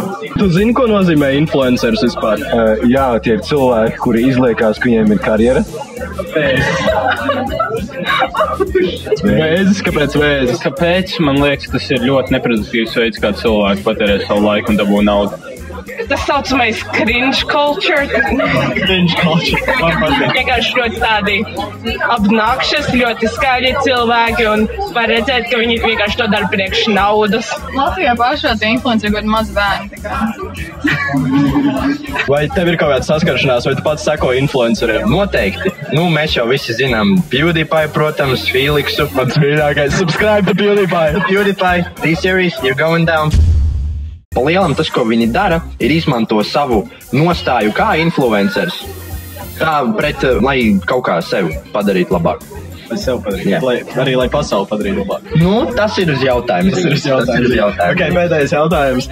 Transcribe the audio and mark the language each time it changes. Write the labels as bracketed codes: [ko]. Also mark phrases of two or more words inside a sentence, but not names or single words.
[lv] Tu zini, ko nozīmē influenceris vispār? Jā, tie ir cilvēki, kuri izliekās, ka viņiem ir karjera. Vēzis, kāpēc vēzis? Kāpēc? Man liekas, tas ir ļoti neproduktīvs veids, kā cilvēki patērē savu laiku un dabū naudu. Tas saucamais [en] cringe culture. Cringe culture. [lv] Vienkārši ļoti tādi obnoxious, ļoti skaļi cilvēki un var redzēt, ka viņi vienkārši to dara priekš naudas. Latvijā pašā tie influenceri ļoti maz bērni. Vai tev ir kaut kāda saskaršanās, vai tu pats seko influenceriem? Noteikti. Mēs jau visi zinām PewDiePie, protams, Felixu. Mans mīļākais. [en] Subscribe to PewDiePie. PewDiePie, T-Series, you're going down. [lv] Pa lielam tas, ko viņi dara, ir izmanto savu nostāju kā influenceris. Tā pret, lai kaut kā sevi padarītu labāk. Lai sev padarītu, arī lai pasauli padarītu labāk. Tas ir uz jautājumu. Tas ir uz jautājumu. Ok, pēdējais jautājums.